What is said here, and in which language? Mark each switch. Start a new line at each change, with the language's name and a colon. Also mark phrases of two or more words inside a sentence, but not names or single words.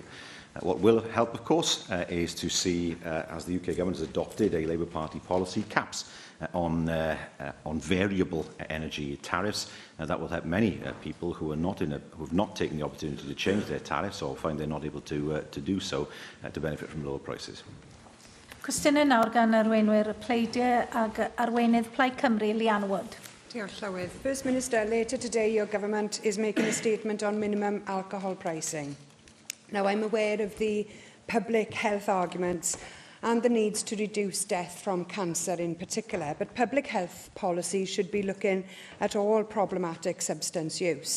English: What will help, of course, is to see, as the UK Government has adopted a Labour Party policy, caps on variable energy tariffs. That will help many people who have not taken the opportunity to change their tariffs or find they're not able to do so to benefit from lower prices.
Welsh: Cwestiynau nawr gan arweinwyr y pleidiau ag arweinydd Plaid Cymru, Lian Wood. Diolch, Llywydd.
English: First Minister, later today your government is making a statement on minimum alcohol pricing. Now, I'm aware of the public health arguments and the needs to reduce death from cancer in particular. But public health policy should be looking at all problematic substance use.